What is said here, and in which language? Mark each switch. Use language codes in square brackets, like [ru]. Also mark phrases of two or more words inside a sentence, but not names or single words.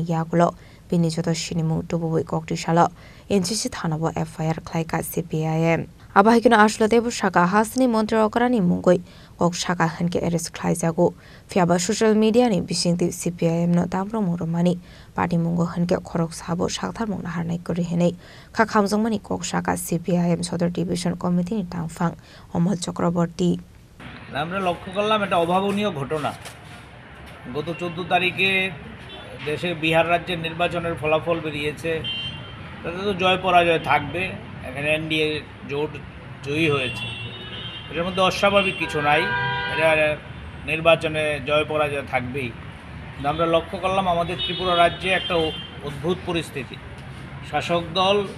[trp] yagulo bini joto shinimu tubuwi koktishala NCC Thanabo FIR Klaika CPIM Abahikno Ashla Debu Shaka Hasni Montri Okarani Mungoi Kok Shaka Hanke Eres Klaisago Fiaba [en] social media [trp] ni Bishingti CPIM no Tamro Murumani Party Mungo Hanke Korok Sabo Shakthar Mungna Harnai Kuri Henei Kakhamjongmani Kok Shaka CPIM Sodar Division Committee ni Tangfang Omol Chakraborty [bn] আমরা লক্ষ্য করলাম এটা অভাবনীয় ঘটনা গত 14 তারিখে দেশে বিহার রাজ্যের নির্বাচনের ফলাফল বেরিয়েছে তাতে তো জয় পরাজয় থাকবে এখানে এনডিএ জোট জয়ী হয়েছে এর মধ্যে অস্বাভাবিক কিছু নাই এটা নির্বাচনে জয় পরাজয় থাকবেই আমরা লক্ষ্য করলাম আমাদের ত্রিপুরা রাজ্যে একটা অদ্ভুত পরিস্থিতি শাসক দল